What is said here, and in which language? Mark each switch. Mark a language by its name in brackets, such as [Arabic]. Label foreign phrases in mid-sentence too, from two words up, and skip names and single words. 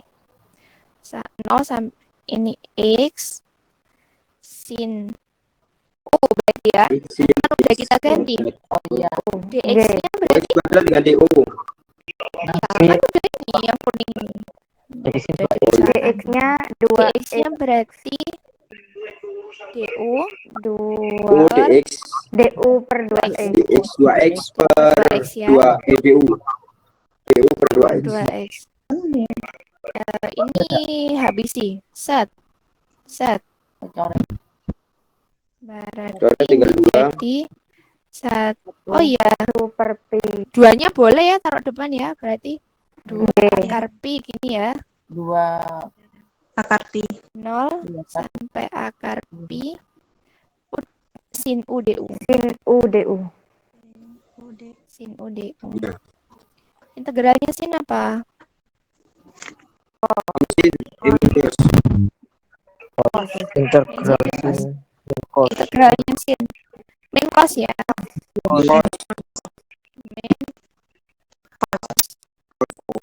[Indonesian] 0 sampai ini X sin U berarti ya. Kan udah kita ganti. Oh iya. DX-nya berarti X kuadrat dengan DU. kan udah ini yang kuning ini. DX-nya 2X. DX-nya berarti DU 2 DX DU per 2X. DX 2X per 2X ya. 2 DU. DU per 2X. 2X. Ini habis sih. Set. Berarti tinggal 2. berarti oh iya, 1 per pi. 2-nya boleh ya taruh depan ya, berarti 2 akar pi gini ya. 2 akar pi 0 sampai akar pi sin U DU. Sin U DU. Sin U DU. Integralnya sin apa? Integralnya sin. Min cos ya. Min cos U.